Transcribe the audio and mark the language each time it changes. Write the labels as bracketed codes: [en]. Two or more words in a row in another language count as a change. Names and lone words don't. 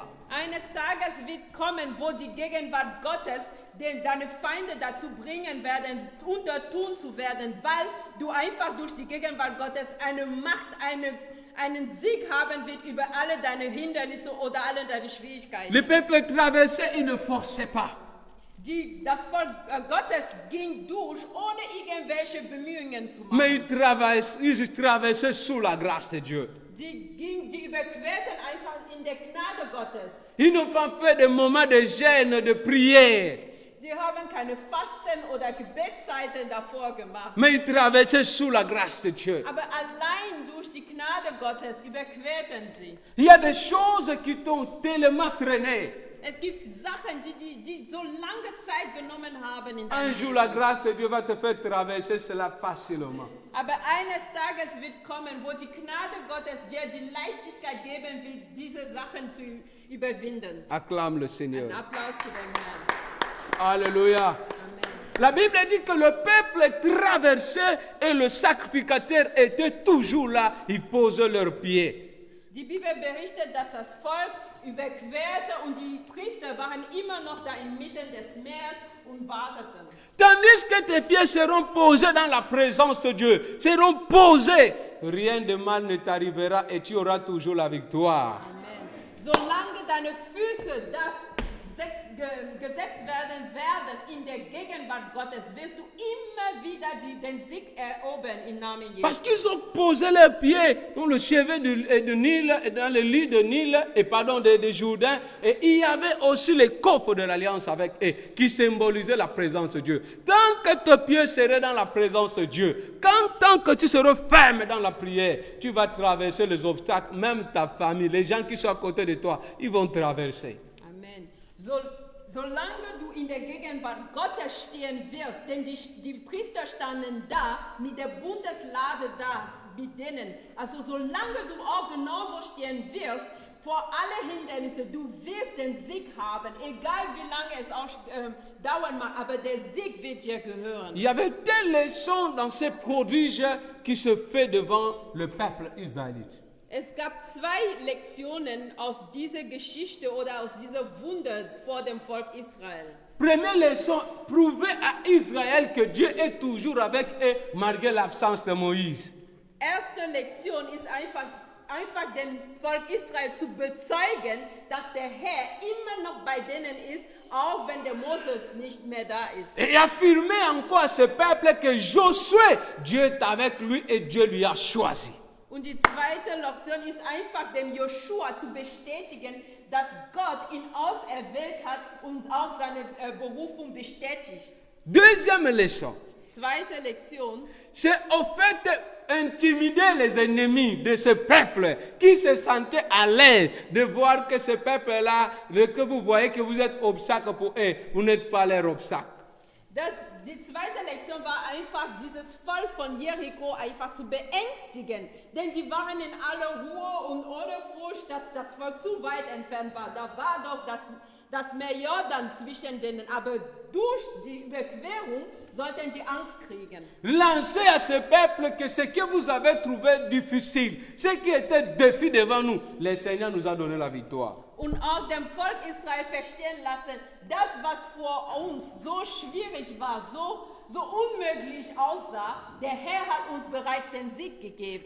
[de] Eines Tages wird kommen, wo die Gegenwart Gottes deine Feinde dazu bringen werden, untertun zu werden, weil du einfach durch die Gegenwart Gottes eine Macht, einen Sieg haben wird über alle deine Hindernisse oder alle deine Schwierigkeiten. [fr] Le peuple traversait, il ne forçait pas. [de] Das Volk Gottes ging durch, ohne irgendwelche Bemühungen zu machen. [fr] Mais ils traversaient sous la grâce de Dieu. [de] Die überquerten einfach in der Gnade Gottes. [fr] Ils n'ont pas fait de moments de gêne, de prière. [de] Sie haben keine Fasten- oder Gebetszeiten davor gemacht. [fr] Mais ils traversaient sous la grâce de Dieu. [de] Aber allein durch die Gnade Gottes überquerten sie. [fr] Il y a des choses qui t'ont tellement traîné. [de] Es gibt Sachen, die so lange Zeit genommen haben in [fr] Un [de] deinem [fr] jour, [de] Leben. [fr] la grâce de Dieu va te faire traverser cela facilement. [de] Aber eines Tages wird kommen, wo die Gnade Gottes dir die Leichtigkeit geben wird, diese Sachen zu überwinden. [fr] Acclame le [de] Ein [fr] Seigneur. [de] Applaus zu dem Herrn. [fr] Alléluia. Amen. La Bible dit que le peuple traversait et le sacrificateur était toujours là. Ils posaient leurs pieds. [de] Die Bibel berichtet, dass das Volk überquerte und die Priester waren immer noch da inmitten des Meeres und warteten. [fr] Tandis que tes pieds seront posés dans la présence de Dieu, seront posés, rien de mal ne t'arrivera et tu auras toujours la victoire. [de] Amen. Solange deine Füße da gesetzt werden in der Gegenwart Gottes, wirst du immer wieder den Sieg erobern im Namen [fr] Parce [de] Jesus. [fr] qu'ils ont posé leurs pieds dans le chevet de Nil, dans le lit de Nil, de Jourdain, et il y avait aussi les coffres de l'alliance avec eux, qui symbolisaient la présence de Dieu. Tant que tes pieds seraient dans la présence de Dieu, tant que tu seras ferme dans la prière, tu vas traverser les obstacles, même ta famille, les gens qui sont à côté de toi, ils vont traverser. Amen. [de] Solange du in der Gegenwart Gottes stehen wirst, denn die Priester standen da mit der Bundeslade da mit denen. Also solange du auch genauso stehen wirst, vor alle Hindernisse, du wirst den Sieg haben, egal wie lange es auch dauern mag, aber der Sieg wird dir gehören. [fr] Il y avait des leçons dans ces prodiges qui se fait devant le peuple israélite. [de] Es gab zwei Lektionen aus dieser Geschichte oder aus dieser Wunder vor dem Volk Israel. [fr] Première leçon, prouver à Israël que Dieu est toujours avec eux malgré l'absence de Moïse. [de] Erste Lektion ist einfach dem Volk Israel zu bezeugen, dass der Herr immer noch bei denen ist, auch wenn der Moses nicht mehr da ist. [fr] Et affirmer encore à ce peuple que Josué, Dieu est avec lui et Dieu lui a choisi. [de] Und die zweite Lektion ist einfach dem Joshua zu bestätigen, dass Gott ihn auserwählt hat und auch seine Berufung bestätigt. [fr] Deuxième leçon, [de] Zweite Lektion, [fr] c'est au fait intimider les ennemis de ce peuple qui se sentaient à l'aise de voir que ce peuple-là, que vous voyez que vous êtes obstacle pour eux, vous n'êtes pas leur obstacle. [de] Die zweite Lektion war einfach, dieses Volk von Jericho einfach zu beängstigen. Denn sie waren in aller Ruhe und ohne Furcht, dass das Volk zu weit entfernt war. Da war doch das Meer Jordan zwischen denen. Aber durch die Überquerung sollten sie Angst kriegen. [fr] Lancez à ce peuple que ce que vous avez trouvé difficile, ce qui était défi devant nous, le Seigneur nous a donné la victoire. [de] Und auch dem Volk Israel verstehen lassen, das, was vor uns so schwierig war, so unmöglich aussah, der Herr hat uns bereits den Sieg gegeben.